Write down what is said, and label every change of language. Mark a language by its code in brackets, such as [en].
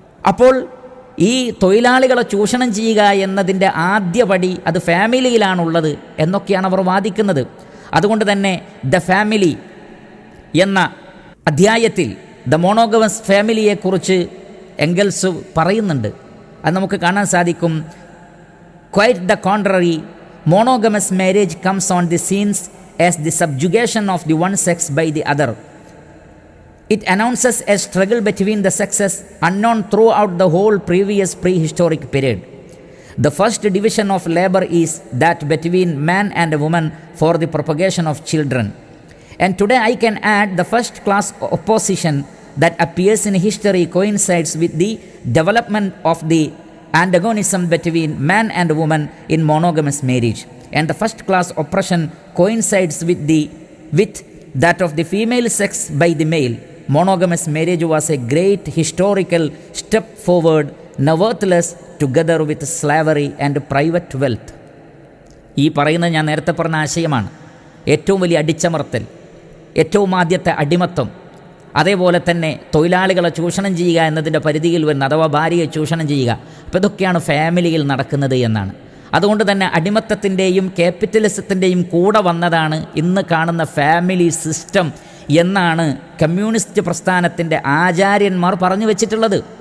[ml] അപ്പോൾ ഈ തൊഴിലാളികളെ ചൂഷണം ചെയ്യുക എന്നതിൻ്റെ ആദ്യപടി അത് ഫാമിലിയിലാണുള്ളത് എന്നൊക്കെയാണ് അവർ വാദിക്കുന്നത്. അതുകൊണ്ട് തന്നെ ദ ഫാമിലി എന്ന അധ്യായത്തിൽ ദ മോണോഗമസ് ഫാമിലിയെക്കുറിച്ച് എംഗൽസ് പറയുന്നുണ്ട്. അത് നമുക്ക് കാണാൻ സാധിക്കും. [en] Quite the contrary, monogamous marriage comes on the scenes as the subjugation of the one sex by the other. It announces a struggle between the sexes unknown throughout the whole previous prehistoric period. The first division of labor is that between man and a woman for the propagation of children. And today I can add the first class opposition that appears in history coincides with the development of the antagonism between man and woman in monogamous marriage, and the first class oppression coincides with that of the female sex by the male. Monogamous marriage was a great historical step forward, nevertheless together with slavery and private wealth. [ml] ഈ പറയുന്നത് ഞാൻ നേരത്തെ പറഞ്ഞ ആശയമാണ്. ഏറ്റവും വലിയ അടിച്ചമർത്തൽ, ഏറ്റവും ആദ്യത്തെ അടിമത്തം, അതേപോലെ തന്നെ തൊഴിലാളികളെ ചൂഷണം ചെയ്യുക എന്നതിൻ്റെ പരിധിയിൽ വരുന്ന, അഥവാ ഭാര്യയെ ചൂഷണം ചെയ്യുക. അപ്പോൾ ഇതൊക്കെയാണ് ഫാമിലിയിൽ നടക്കുന്നത് എന്നാണ്. അതുകൊണ്ട് തന്നെ അടിമത്തത്തിൻ്റെയും ക്യാപിറ്റലിസത്തിൻ്റെയും കൂടെ വന്നതാണ് ഇന്ന് കാണുന്ന ഫാമിലി സിസ്റ്റം എന്നാണ് കമ്മ്യൂണിസ്റ്റ് പ്രസ്ഥാനത്തിൻ്റെ ആചാര്യന്മാർ പറഞ്ഞു വെച്ചിട്ടുള്ളത്.